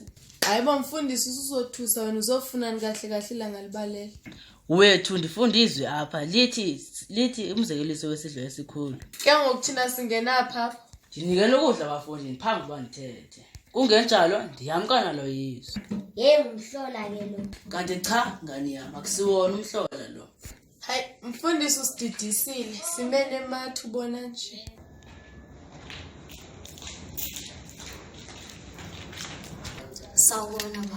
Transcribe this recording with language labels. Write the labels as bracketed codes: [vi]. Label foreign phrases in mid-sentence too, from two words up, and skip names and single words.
[zu] Hayi bomfundisi usuzothusa wena uzofunani kahle kahle ilanga libalela. [xh] Wethu ndifundizwe apha lithi umzekeliso wesidlo esikhulu. Ke ngokuthina singena apha. Ndinikele ukudla abafundi phambi kuba ndithethe. Kungenjalo ndiyamkana lo Yesu. Umhlola ke lo. [zu] Kanti cha ngani yami akusiwona umhlola lo. [xh] Hayi mfundisi usididisile simene mathu ubona nje. [zu] Sawubona baba.